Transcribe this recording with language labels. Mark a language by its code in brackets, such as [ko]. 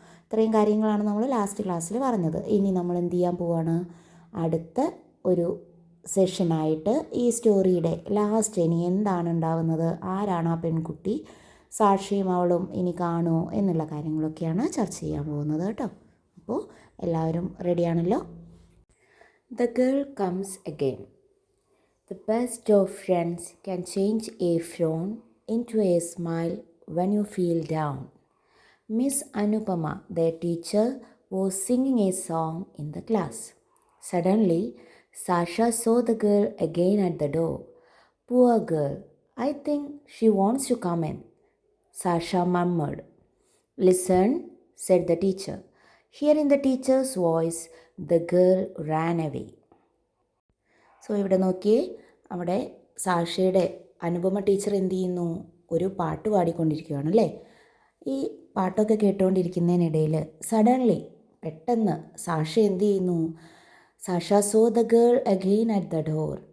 [ml] ഇത്രയും കാര്യങ്ങളാണ് നമ്മൾ ലാസ്റ്റ് ക്ലാസ്സിൽ പറഞ്ഞത്. ഇനി നമ്മൾ എന്ത് ചെയ്യാൻ പോവാണ്, അടുത്ത ഒരു സെഷനായിട്ട് ഈ സ്റ്റോറിയുടെ ലാസ്റ്റ് ഇനി എന്താണ് ഉണ്ടാവുന്നത്, ആരാണ് ആ പെൺകുട്ടി, സാക്ഷിയും അവളും ഇനി കാണുമോ എന്നുള്ള കാര്യങ്ങളൊക്കെയാണ് ചർച്ച ചെയ്യാൻ പോകുന്നത് കേട്ടോ. അപ്പോൾ എല്ലാവരും റെഡിയാണല്ലോ. [en] The girl comes again. The best of friends can change a frown into a smile when you feel down. Miss Anupama, their teacher, was singing a song in the class. Suddenly, Sasha saw the girl again at the door. Poor girl, I think she wants to come in, Sasha murmured. Listen, said the teacher. Hearing the teacher's voice, the girl ran away. [ml] So ഇവിടെ നോക്കിയേ, അവിടെ സാഷയുടെ Anupama teacher എന്ത് ചെയ്യുന്നു, ഒരു പാട്ട് പാടിക്കൊണ്ടിരിക്കുകയാണ് അല്ലേ. ഈ പാട്ടൊക്കെ കേട്ടുകൊണ്ടിരിക്കുന്നതിനിടയിൽ സഡൻലി പെട്ടെന്ന് സാഷ എന്ത് ചെയ്യുന്നു, Sasha [en] Saw the girl again at the door.